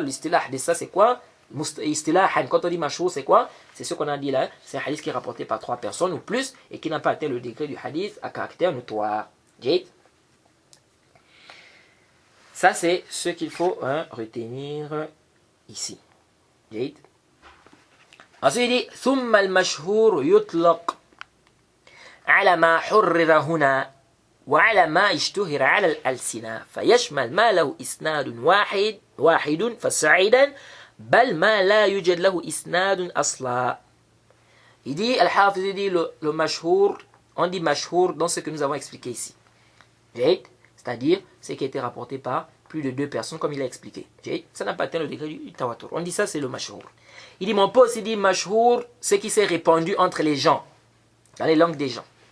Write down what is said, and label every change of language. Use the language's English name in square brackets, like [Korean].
[French] L'istilah de ça c'est quoi? Istilahan. Quand on dit mashhur c'est quoi? C'est ce qu'on a dit là. C'est un hadith qui est rapporté par 3 personnes ou plus et qui n'a pas atteint le degré du hadith à caractère notoire. Ça c'est ce qu'il faut retenir ici. Ensuite il dit [Arabic] ثم المشهور يطلق على ما حرر هنا وعلى ما اشتهر على الألسنة فيشمل ما له إسناد واحد فصعيدا بل ما لا يوجد له إسناد أصلا. [French] Il dit, Al-Hafiz, il dit le mashhour, on dit mashhour dans ce que nous avons expliqué ici. C'est-à-dire ce qui a été rapporté par plus de 2 personnes comme il a expliqué. Ça n'a pas atteint le degré du tawatur. On dit ça c'est le mashhour. Il dit, mon pote, il dit mashhour, ce qui s'est répandu entre les gens, dans les langues des gens.